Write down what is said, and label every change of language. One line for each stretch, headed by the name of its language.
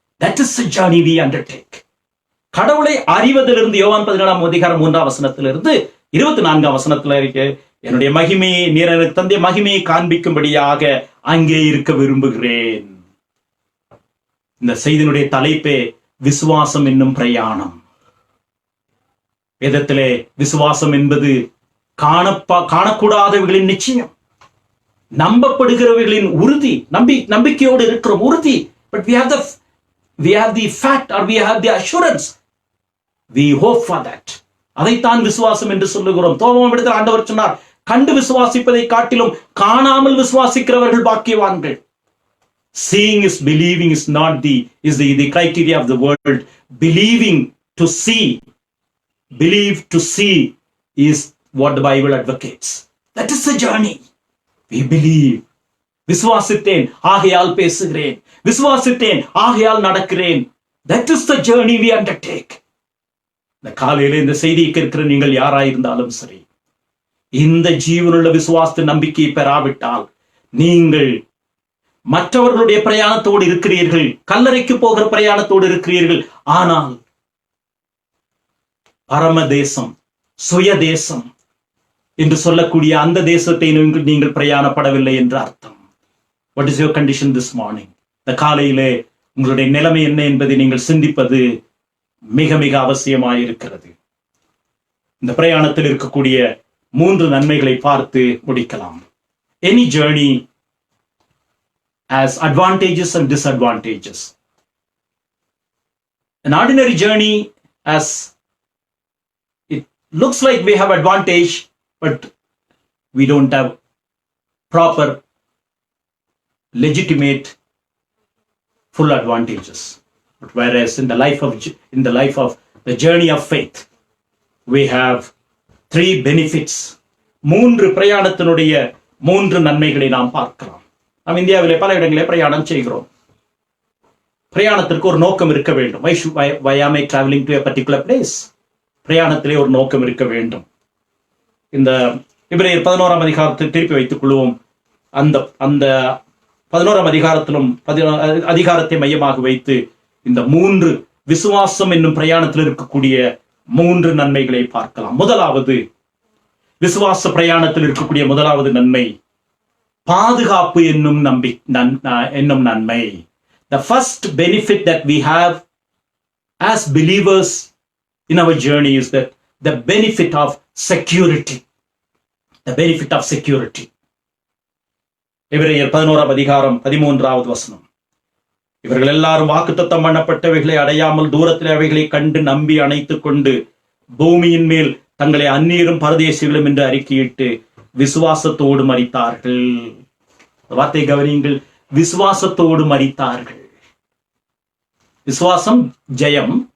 English: That is the journey we undertake.
Tamil: கடவுளை அறிவதிலிருந்து யோவான் 17ஆம் அதிகாரம் 3ஆம் வசனத்திலிருந்து 24ஆம் வசனத்துல இருக்கு, என்னுடைய மகிமையை நீர் எனக்கு தந்தை மகிமையை காண்பிக்கும்படியாக அங்கே இருக்க விரும்புகிறேன். இந்த செய்தியினுடைய தலைப்பே விசுவாசம் என்னும் பிரயாணம். வேதத்திலே விசுவாசம் என்பது காணக்கூடாதவர்களின் நிச்சயம், நம்பப்படுகிறவர்களின் உறுதி, நம்பிக்கையோடு இருக்கிற உறுதி.
English: But we have the fact or we have the assurance. We hope for that.
Tamil: அதைத்தான் விசுவாசம் என்று சொல்லுகிறோம். தோமாவிடத்தில் ஆண்டவர் சொன்னார், கண்டு விசுவாசிப்பதை காட்டிலும் காணாமல் விசுவாசிக்கிறவர்கள் பாக்கியவான்கள்.
English: Seeing is believing is not the criteria of the world. Believing to see, believe to see is what the Bible advocates. That is the journey. We believe.
Tamil: விசுவாசித்தேன் ஆகையால் பேசுகிறேன், விசுவாசித்தேன் ஆகையால் நடக்கிறேன்.
English: That is the journey we undertake.
Tamil: இந்த காலையில இந்த செய்தியை கேட்கிற நீங்கள் யாராயிருந்தாலும் சரி, இந்த ஜீவனுள்ள விசுவாச நம்பிக்கையை பெறாவிட்டால் நீங்கள் மற்றவர்களுடைய பிரயாணத்தோடு இருக்கிறீர்கள், கல்லறைக்கு போகிற பிரயாணத்தோடு இருக்கிறீர்கள். ஆனால் பரமதேசம், சுயதேசம் என்று சொல்லக்கூடிய அந்த தேசத்தை நீங்கள் பிரயாணப்படவில்லை என்று அர்த்தம்.
English: What is your condition this morning?
Tamil: இந்த காலையிலே உங்களுடைய நிலைமை என்ன என்பதை நீங்கள் சிந்திப்பது மிக மிக அவசியமாயிருக்கிறது. இந்த பிரயாணத்தில் இருக்கக்கூடிய 3 நன்மைகளை பார்த்து முடிக்கலாம்.
English: Any journey has advantages and disadvantages. An ordinary journey, as it looks like we have advantage, but we don't have proper, legitimate, full advantages. But whereas in the life of the journey of faith, we have 3 benefits.
Tamil: 3 பிரயாணத்தினுடைய 3 நன்மைகளை நாம் பார்க்கலாம். நாம் இந்தியாவிலே பல இடங்களிலே பிரயாணம் செய்கிறோம். பிரயாணத்திற்கு ஒரு நோக்கம் இருக்க வேண்டும்.
English: Why am I traveling to a particular place?
Tamil: பிரயாணத்திலே ஒரு நோக்கம் இருக்க வேண்டும். இந்த எபிரேயர் 11ஆம் அதிகாரத்தை திருப்பி வைத்துக் கொள்வோம். அந்த 11ஆம் அதிகாரத்திலும் அதிகாரத்தை மையமாக வைத்து இந்த 3 விசுவாசம் என்னும் பிரயாணத்தில் இருக்கக்கூடிய 3 நன்மைகளை பார்க்கலாம். முதலாவது, விசுவாச பிரயாணத்தில் இருக்கக்கூடிய முதலாவது நன்மை பாதுகாப்பு என்னும் நன்மை.
English: The first benefit that we have as believers in our journey is that the benefit of security. The benefit of security.
Tamil: எபிரேயர் 11ஆம் அதிகாரம் 13வது வசனம். இவர்கள் எல்லாரும் வாக்குத்தத்தம் பண்ணப்பட்டவைகளை அடையாமல் தூரத்தில் அவைகளை கண்டு நம்பி அணைத்துக் கொண்டு பூமியின் மேல் தங்களை அந்நியரும் பரதேசிகளும் என்று அறிக்கையிட்டு விசுவாசத்தோடு மரித்தார்கள். வார்த்தை கவனியுங்கள், விசுவாசத்தோடு மரித்தார்கள். விசுவாசம் ஜெயம்.